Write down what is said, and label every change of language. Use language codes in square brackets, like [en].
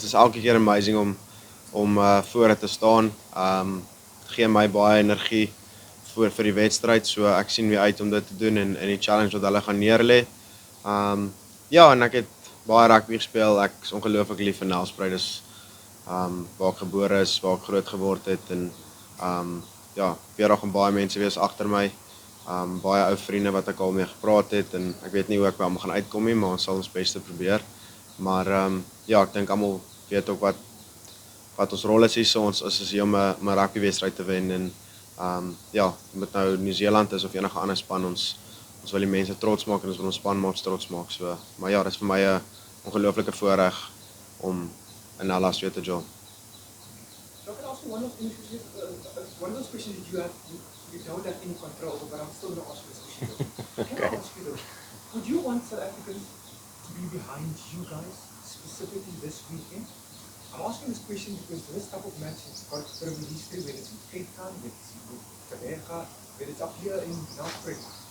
[af] Dit is elke keer amazing om voor te staan. Gee my baie energie vir die wedstryd, so ek sien weer uit om dit te doen en die challenge wat hulle gaan neerlê. Ja, en ek het baie rugby gespeel. Ek is ongelooflik lief vir Nelspruit. Dis waar ek gebore is, waar ek groot geword het en ja, weer gaan baie mense wees agter my. Baie ou vriende wat ek al mee gepraat het en ek weet nie hoe ek by hom gaan uitkom nie, maar ons sal ons beste probeer. Maar ja, ek dink almal weet ook wat ons rol is hier, so ons is hier om 'n rugby wedstryd te wen en ja, met nou Nieu-Seeland is of enige ander span, ons wil die mense trots maak en ons wil ons spanmaats trots maak. So, maar ja, dit is vir my 'n ongelooflike voorreg om in Dallas weer te join. [en] So I can ask you one of those questions that you don't have any control over, but I'm still going to ask you this question. Can I ask you though, would you want South Africans to be behind you guys, specifically this weekend? I'm asking this question because this type of match has got a bit of a history, whether it's in Cape Town, whether it's in Kaberga, whether it's up here in Nelspruit.